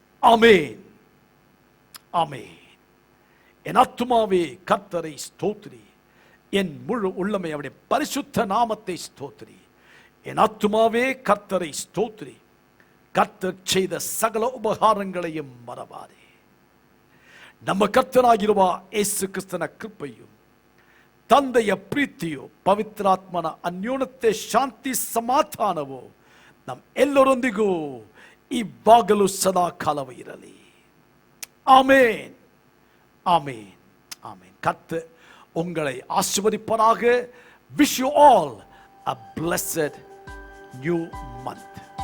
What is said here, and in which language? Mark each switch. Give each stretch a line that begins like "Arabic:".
Tamil: ஆமென், ஆமென். என் ஆத்துமாவே கர்த்தரை ஸ்தோத்திரி, என் முழு உள்ளமை அவருடைய பரிசுத்த நாமத்தை ஸ்தோத்திரி. என் ஆத்துமாவே கர்த்தரை ஸ்தோத்திரி, கர்த்தர் செய்த சகல உபகாரங்களையும் மறவாதே.
Kannada: ನಮ್ಮ ಕರ್ತನಾಗಿರುವ ಯೇಸು ಕ್ರಿಸ್ತನ ಕೃಪೆಯು, ತಂದೆಯ ಪ್ರೀತಿಯು, ಪವಿತ್ರಾತ್ಮನ ಅನ್ಯೋನ್ಯತೆ, ಶಾಂತಿ, ಸಮಾಧಾನವು ನಮ್ಮೆಲ್ಲರೊಂದಿಗೂ ಈ ಬಾಗಲು ಸದಾ ಕಾಲವೂ ಇರಲಿ.
Tamil: ஆமென், ஆமென், ஆமென். கர்த்தர் உங்களை ஆசீர்வதிப்பாராக.
English: Wish you all a blessed new month.